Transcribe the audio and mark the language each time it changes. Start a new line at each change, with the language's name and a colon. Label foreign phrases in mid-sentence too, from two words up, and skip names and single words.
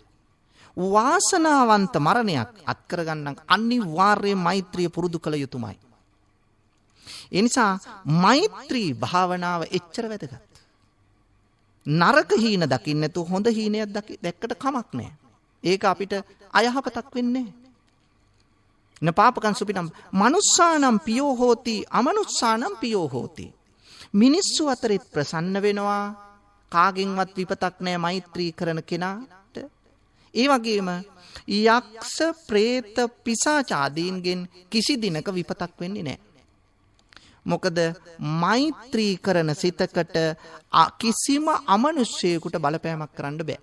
Sinhala: වාසනාවන්ත මරණයක් අත් කරගන්න අනිවාර්යයෙන් මෛත්‍රිය පුරුදු කළ යුතුමයි. ඒ නිසා මෛත්‍රී භාවනාව එච්චර වැදගත්. නරක හීන දකින්න නැතුව හොඳ හීනයක් දැක්කට කමක් නැහැ. ඒක අපිට අයහපතක් වෙන්නේ නැහැ.
Pali: න පාපකං සුපිනම් මනුස්සානම් පියෝ හෝති අමනුස්සානම් පියෝ හෝති.
Sinhala: මිනිස්සු අතරෙත් ප්‍රසන්න වෙනවා. කාගෙන්වත් විපතක් නැහැ මෛත්‍රී කරන කෙනාට. ඒ වගේම යක්ෂ ප්‍රේත පිසාච ආදීන්ගෙන් කිසි දිනක විපතක් වෙන්නේ නැහැ. මොකද මෛත්‍රී කරන සිතකට කිසිම අමනුෂ්‍යයෙකුට බලපෑමක් කරන්න බෑ.